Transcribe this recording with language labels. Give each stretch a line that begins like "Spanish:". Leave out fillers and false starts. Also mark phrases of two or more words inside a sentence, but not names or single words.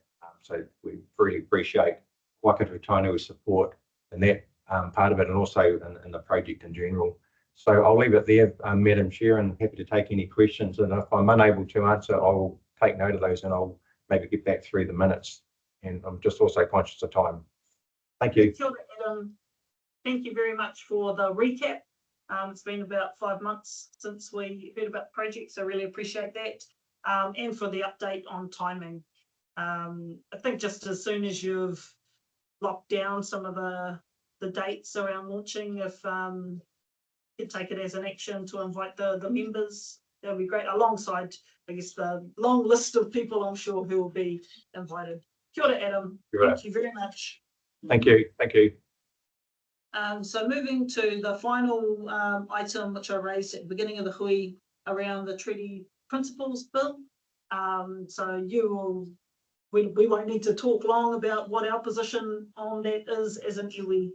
English: So we really appreciate Waikato Tainui's support in that part of it, and also in the project in general. So I'll leave it there, Madam Chair, and happy to take any questions. And if I'm unable to answer, I'll take note of those and I'll maybe get back through the minutes. And I'm just also conscious of time. Thank you.
Māori: Kia ora, Adam.
English: Thank you very much for the recap. It's been about 5 months since we heard about the project, so really appreciate that. And for the update on timing. I think just as soon as you've locked down some of the dates around launching, if you take it as an action to invite the members, that would be great, alongside, I guess, the long list of people I'm sure who will be invited.
Māori: Kia ora, Adam. Kia ora.
English: Thank you very much. Thank you. Thank you. So moving to the final item which I raised at the beginning of the hui around the Treaty Principles Bill. So we won't need to talk long about what our position on that is as an iwi.